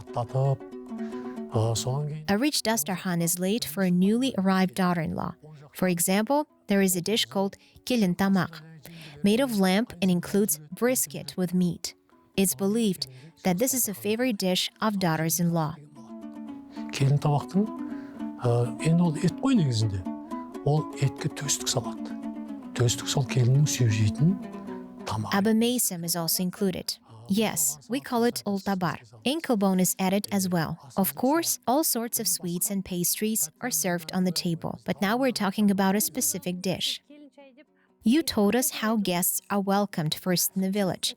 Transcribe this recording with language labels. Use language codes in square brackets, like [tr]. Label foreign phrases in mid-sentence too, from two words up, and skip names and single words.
[en] A rich dastarkhan is laid for a newly arrived daughter-in-law. For example, there is a dish called Kelin tamaq, made of lamb and includes brisket with meat. It's believed that this is a favorite dish of daughters-in-law. [kk] Келін табақтың енді ол ет қой негізінде. Ол етке төстік салады. Төстік сол келіннің сүйіп жейтін тамақ. [en] Abamesum is also included. Yes, we call it oltabar. Ankle bone is added as well. Of course, all sorts of sweets and pastries are served on the table, but now we're talking about a specific dish. You told us how guests are welcomed first in the village.